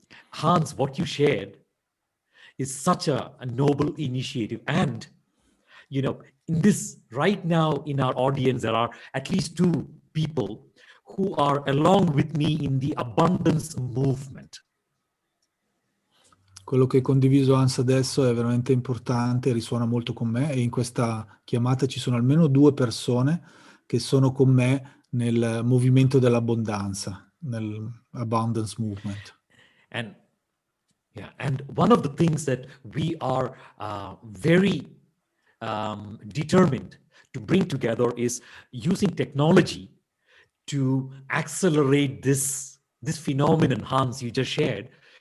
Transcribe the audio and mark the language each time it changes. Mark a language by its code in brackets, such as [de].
[en] Hans, what you shared is such a noble initiative. And, in this, right now in our audience, there are at least 2 people who are along with me in the abundance movement. [it] Quello che ha condiviso Hans adesso è veramente importante, risuona molto con me, e in questa chiamata ci sono almeno 2 persone che sono con me nel movimento dell'abbondanza, nell'abundance movement. [en] And one of the things that we are very determined to bring together is using technology to accelerate this phenomenon, Hans, you just shared.